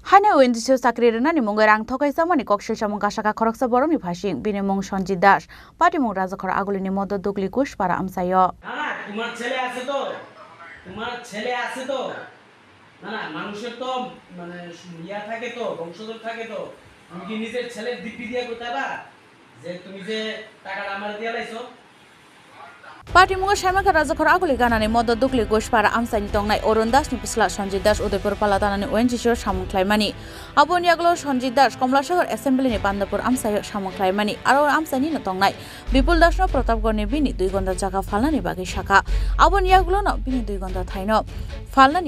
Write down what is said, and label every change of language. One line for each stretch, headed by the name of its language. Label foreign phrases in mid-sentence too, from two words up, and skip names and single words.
Kok Borok: Haina ONGC sakri renani mungai rang thokai samani kokshe samung kasaka khoroksa boroni phasing binemung Sanjit Das party mung rajakhor agulini modod dugli kush para amsayo
Bangla: না তোমার ছেলে আছে তো না মানুষের তো মানে ইয়া থাকে তো বংশধর থাকে তো তুমি কি নিজের ছেলের দিব্যি দিয়া কইতাবা যে তুমি যে টাকাটা আমার দিয়া লাইছো
Kok Borok: Party munga sharmaka rajakhor aguli ganani modod dugli kush para amsani tongnai Orun Das ni pisla Sanjit Das Udaipur palatanani ONGC samung khlaimani aboni aglo Sanjit Das Komlasahar assembly ni Pandapur amsayo samung khlaimani aro amsani no tongnai Bipul Das no Pratapgarh ni bini 2 gonda jaga falnani bagai shaka aboni aglo no bini 2 gonda thaino falnani